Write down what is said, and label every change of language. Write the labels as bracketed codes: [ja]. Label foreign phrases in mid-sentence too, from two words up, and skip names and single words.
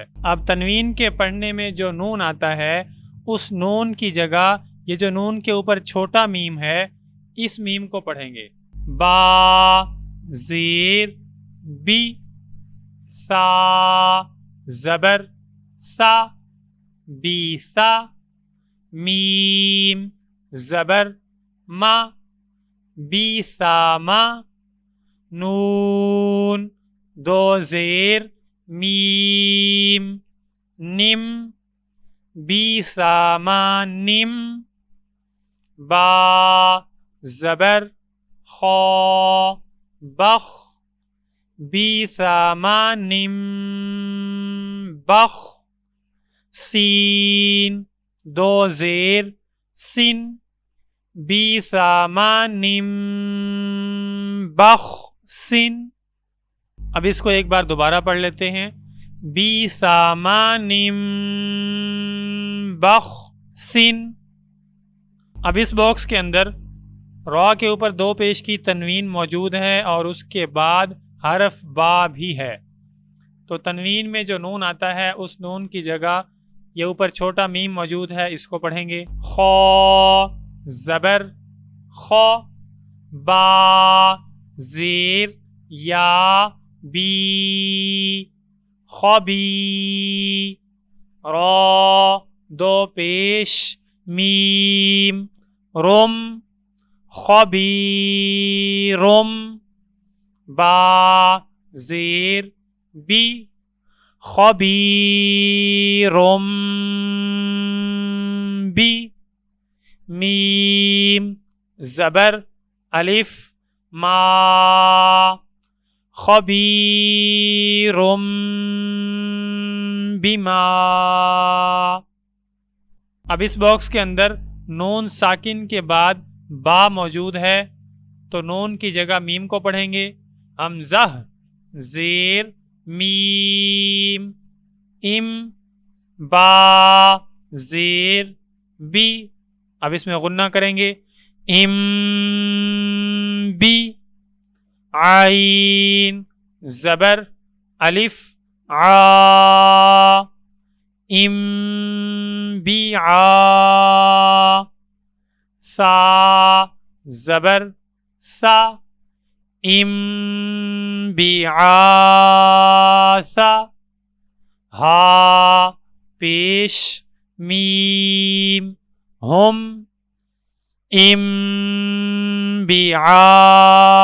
[ur] اب تنوین کے پڑھنے میں جو نون آتا ہے، اس نون کی جگہ یہ جو نون کے اوپر چھوٹا میم ہے، اس میم کو پڑھیں گے۔ با زیر بی، سا زبر سا، بی سا، میم زبر ما، بی سا ما، نون دو زیر میم نم، بی سا ما نم، با زبر خا بخ، بی سا ما نم بخ، سین دو زیر سن، بی سا ما نم بخ سن۔ اب اس کو ایک بار دوبارہ پڑھ لیتے ہیں۔ بی سا ما نم بخ سن۔ اب اس باکس کے اندر را کے اوپر دو پیش کی تنوین موجود ہے اور اس کے بعد حرف با بھی ہے، تو تنوین میں جو نون آتا ہے اس نون کی جگہ یہ اوپر چھوٹا میم موجود ہے، اس کو پڑھیں گے۔ خا زبر خا، با زیر یا بی خبی، را دو پیش میم رم خبی رم، با زیر بی خبی رم بی، میم زبر الف ما خبیرم بما۔ اب اس باکس کے اندر نون ساکن کے بعد با موجود ہے، تو نون کی جگہ میم کو پڑھیں گے۔ حمزہ زیر میم ام، با زیر بی، اب اس میں غنہ کریں گے۔ ام بی، عین زبر الف عا، ام بی عا، سا زبر سا، ام بی عا سا، ہا پیش میم ہم، ام بعاثہم۔